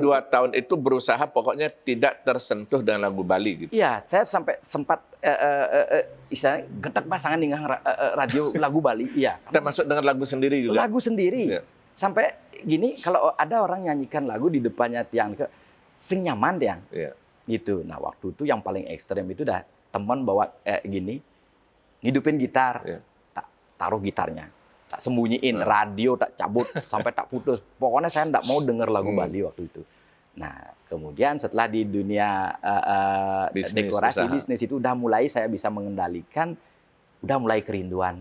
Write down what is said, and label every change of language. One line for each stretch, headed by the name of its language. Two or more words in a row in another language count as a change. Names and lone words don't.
Indonesian: Berarti 2 tahun itu berusaha pokoknya tidak tersentuh dengan lagu Bali gitu. Iya, saya sampai sempat istilahnya getak pasangan dengan radio lagu Bali. Iya. Kita masuk dengan lagu sendiri juga. Lagu sendiri. Sampai gini, kalau ada orang nyanyikan lagu di depannya
Balinese: tiang sing nyaman tiang.
Indonesian: Gitu. Nah, waktu itu yang paling ekstrem itu dah teman bawa gini, ngidupin gitar, tak taruh gitarnya. Tak sembunyiin, radio tak cabut sampai tak putus. Pokoknya saya enggak mau denger lagu Bali waktu itu. Nah, kemudian setelah di dunia dekorasi bisnis itu udah mulai saya bisa mengendalikan, udah mulai kerinduan.